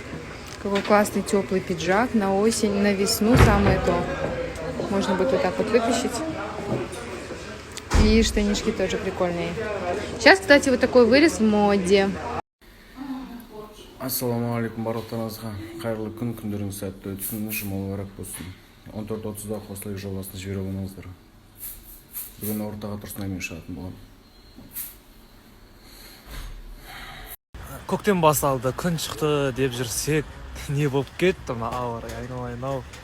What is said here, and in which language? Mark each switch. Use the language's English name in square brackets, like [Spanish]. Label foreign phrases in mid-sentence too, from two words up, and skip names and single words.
[Russian] Какой классный теплый пиджак на осень, на весну самое то. Можно будет вот так вот выпищить. И штанишки тоже прикольные. Сейчас, кстати, вот такой вырез в моде. [Kazakh] Ассалаумағалейкум барлықтарыңызға. Қайырлы күн, күндеріңіз сәтті өтсін, жұма мүбәрәк болсын. 14:30-да қосылайық жобасына жібере алыңыздар. Бүгін ортаға Тұрсынаймен шығатын боламын. Көктем басталды, күн шықты деп жүрсек, не болып кетті мына ауа райы, айналайын-ау.